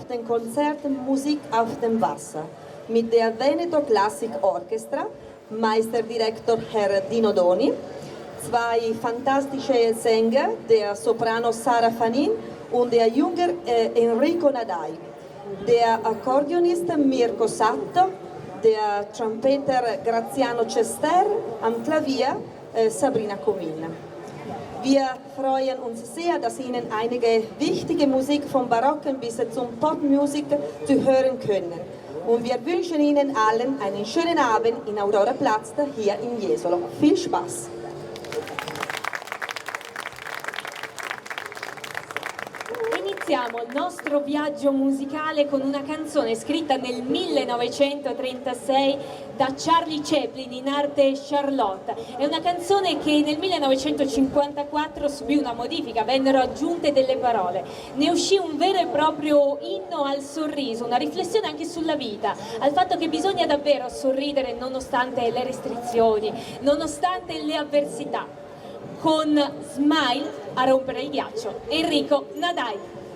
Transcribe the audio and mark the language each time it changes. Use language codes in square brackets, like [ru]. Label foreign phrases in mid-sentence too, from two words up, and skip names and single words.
[de] dem Konzert Musik auf dem Wasser mit der Veneto Classic Orchestra, Meisterdirektor Herr Dino Doni, 2 fantastische Sänger, der Soprano Sara Fanin und der junge Enrico Nadai, der Akkordeonist Mirko Satto, der Trompeter Graziano Cester, am Klavier Sabrina Comina. Wir freuen uns sehr, dass Ihnen einige wichtige Musik vom Barocken bis zum Popmusik zu hören können. Und wir wünschen Ihnen allen einen schönen Abend in Aurora Platz hier in Jesolo. Viel Spaß! [it] Iniziamo il nostro viaggio musicale con una canzone scritta nel 1936 da Charlie Chaplin, in arte Charlotte. È una canzone che nel 1954 subì una modifica, vennero aggiunte delle parole. Ne uscì un vero e proprio inno al sorriso, una riflessione anche sulla vita, al fatto che bisogna davvero sorridere nonostante le restrizioni, nonostante le avversità. Con Smile a rompere il ghiaccio, Enrico Nadai.